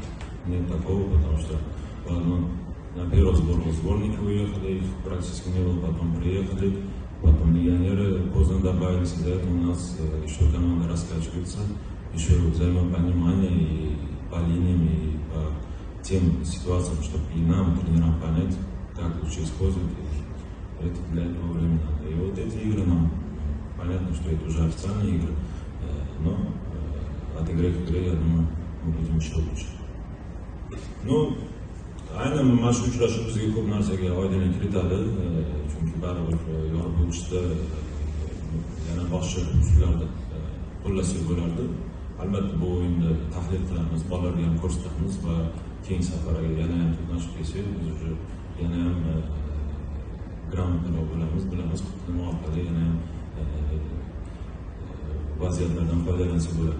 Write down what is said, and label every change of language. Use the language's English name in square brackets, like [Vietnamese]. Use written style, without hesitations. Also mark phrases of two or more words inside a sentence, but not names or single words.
[Russian] Нет такого, потому что на первый сбор сборники уехали, их практически не было, потом приехали, потом легионеры поздно добавились, из-за этого у нас еще команда раскачивается, еще взаимное понимание и по линиям, и по тем ситуациям, чтобы и нам, тренерам, понять, как лучше использовать. Это для этого времени надо. И вот эти игры нам Понятно, что это уже официальные игры, но отыграть в игре, я думаю, мы будем еще лучше. Ну, [Uzbek] aynan mana shu uchrashuv bizga ko'p narsaga oydinlik kiritadi, chunki baribir yorib o'tishda yana boshqa uslularni qo'llasak bo'lardi. Albatta bu o'yinda tahlil qilamiz, bolalarga ham ko'rsatamiz va keyingi safarga yana ham to'qnashib kelsak, biz уже yana ham gрамотныйroq bo'lamiz, bilamiz nima orqali yana ham vaziyatlardan foydalansa bo'ladi.